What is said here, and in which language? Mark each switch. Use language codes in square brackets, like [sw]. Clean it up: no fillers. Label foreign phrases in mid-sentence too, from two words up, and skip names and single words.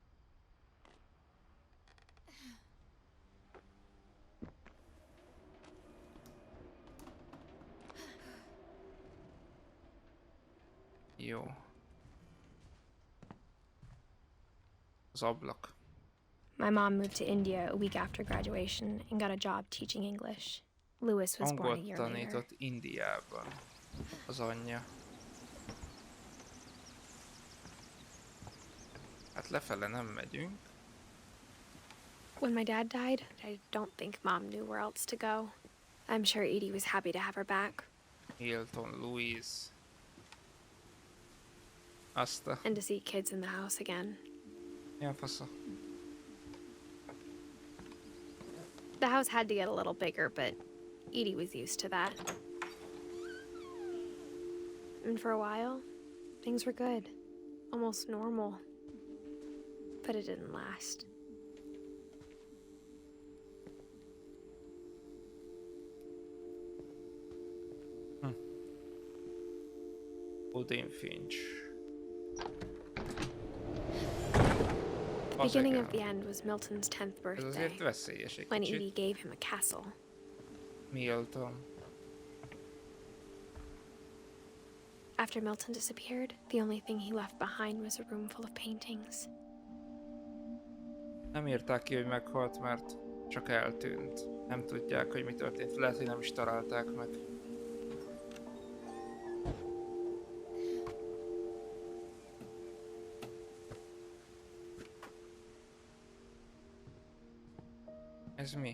[hu] Jó. Az ablak. [en] My mom moved to India a week after graduation and got a job teaching English. Louis was born a [hu] Angolt [en] year later. [hu] tanított Indiában. Az anyja. Hát lefele nem megyünk. [en] When my dad died, I don't think Mom knew where else to go. I'm sure Edie was happy to have her back. Hilton, Louise. Asta. And to see kids in the house again. [hu] Milyen fasza? [en] The house had to get a little bigger, but Edie was used to that. And for a while, things were good. Almost normal. But it didn't last. Edith Finch. The beginning of the end was Milton's 10th [hu] Ez [en] birthday, [hu] azért veszélyes egy [en] when Edie [hu] kicsit. [en] gave him a castle. Milton. After Milton disappeared, the only thing he left behind was a room full of paintings. [hu] Nem írták ki, hogy meghalt, mert csak eltűnt. Nem tudják, hogy mi történt. Lehet, hogy nem is találták meg. Ez mi?